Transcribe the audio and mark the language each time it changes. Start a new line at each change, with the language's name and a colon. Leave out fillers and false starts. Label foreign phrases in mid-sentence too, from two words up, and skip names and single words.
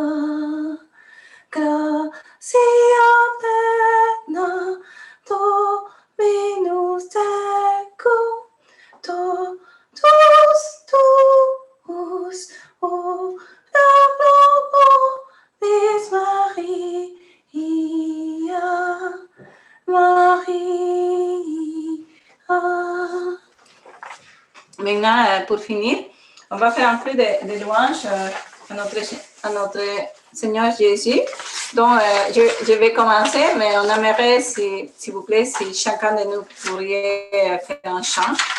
Latin: gratia plena, Dominus tecum, totus tuus, ora pro nobis Maria, Maria.
French: Maintenant, pour finir, on va faire un peu de louange à notre Seigneur Jésus. Donc, je vais commencer, mais on aimerait, s'il vous plaît, si chacun de nous pourrait faire un chant.